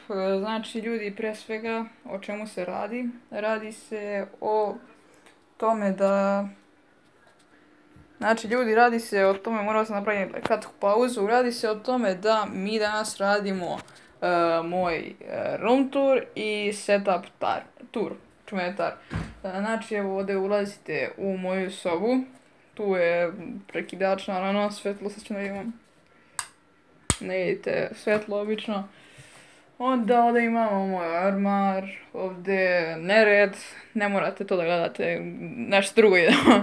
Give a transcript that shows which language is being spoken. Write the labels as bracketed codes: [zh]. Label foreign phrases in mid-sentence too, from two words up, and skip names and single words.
[sr] Znači ljudi, prije svega o čemu se radi? Radi se o tome da... moram sam napraviti kratku pauzu, radi se o tome da mi danas radimo moj [en] room tour [sr] i [en] setup tour. [sr] Znači evo ovdje ulazite u moju sobu. Tu je prekidač, naravno, svetlo, sad ću da imam. Ne vidite svetlo obično. Onda ovdje imamo moj ormar, ovdje nered, ne morate to da gledate, nešto drugo idemo.